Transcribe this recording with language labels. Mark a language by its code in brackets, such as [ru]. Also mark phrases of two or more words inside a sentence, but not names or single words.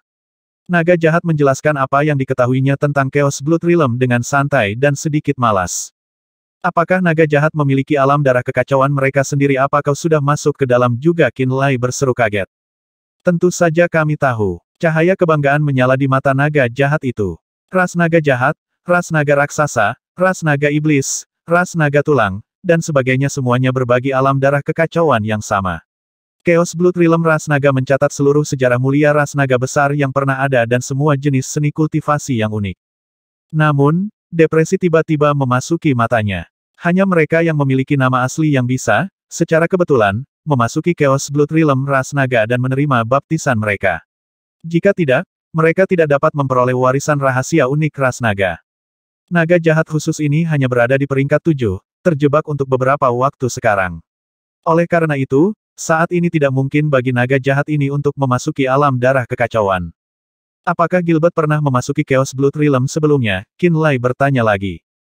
[id] Naga jahat menjelaskan apa yang diketahuinya tentang Chaos Blood Realm dengan santai dan sedikit malas. Apakah naga jahat memiliki alam darah kekacauan mereka sendiri? Apa kau sudah masuk ke dalam juga? Qinlai berseru kaget. Tentu saja kami tahu. Cahaya kebanggaan menyala di mata naga jahat itu. Ras naga jahat, ras naga raksasa, ras naga iblis, ras naga tulang, dan sebagainya semuanya berbagi alam darah kekacauan yang sama. Chaos Blood Realm ras naga mencatat seluruh sejarah mulia ras naga besar yang pernah ada dan semua jenis seni kultivasi yang unik. Namun, depresi tiba-tiba memasuki matanya. Hanya mereka yang memiliki nama asli yang bisa, secara kebetulan, memasuki Chaos Blood Realm ras naga dan menerima baptisan mereka. Jika tidak, mereka tidak dapat memperoleh warisan rahasia unik ras naga. Naga jahat khusus ini hanya berada di peringkat 7, terjebak untuk beberapa waktu sekarang. Oleh karena itu, saat ini tidak mungkin bagi naga jahat ini untuk memasuki alam darah kekacauan. Apakah Gilbert pernah memasuki Chaos Blood Realm sebelumnya? Qinlai bertanya lagi.